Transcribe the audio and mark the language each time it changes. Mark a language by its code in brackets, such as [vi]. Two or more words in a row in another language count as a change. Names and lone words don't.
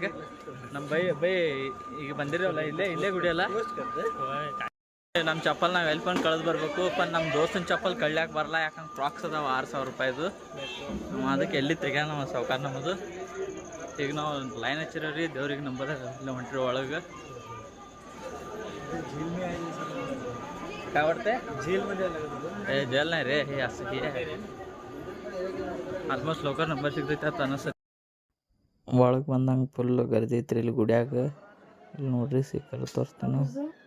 [kn] ನಮ್ಮ ಬೈ ಈಗ ಬಂದಿರೋಲ್ಲ ಇಲ್ಲೇ ಗುಡಿಯಲ್ಲ. ನಮ್ಮ ಚಪ್ಪಲ್ ನಾವು ಎಲ್ಲಿ ಬಂದು ಕಳೆದು ಬರಬೇಕು. ನಮ್ಮ ದೋಸ್ತನ ಚಪ್ಪಲ್ ಕಳ್ಯಾಕೆ ಬರಲ್ಲ, ಯಾಕಂದ್ರೆ ಕ್ರಾಕ್ಸ್ ಅದಾವ 6,000 ರೂಪಾಯಿದು. ಅದಕ್ಕೆ ಎಲ್ಲಿ ತೆಗ್ಯಾನ ನಮ್ಮ ಸಾವ್ಕಾರ ನಮ್ಮದು. ಈಗ ನಾವು ಲೈನ್ ಹಚ್ಚಿರೋ ರೀ ದೇವ್ರಿಗೆ ನಂಬರ್ ಇಲ್ಲ ಹೊಂಟ್ರಿ ಒಳಗೆ. [mr] काय वाटतंय? जेल नाही रे, हे असं हे आहे. [en] almost local number [kn] ಸಿಗ್ತೈತೆ ಅಂತ ಅನಿಸ್ತೈತೆ. ಒಳಗೆ ಬಂದಂಗೆ ಫುಲ್ ಗರ್ದಿ ಐತ್ರಿ ಇಲ್ಲಿ ಗುಡಿಯಾಗ. ಇಲ್ಲಿ ನೋಡ್ರಿ ಸಿಕ್ಕಲ್ಲ ತೋರಿಸ್ತೇನೆ.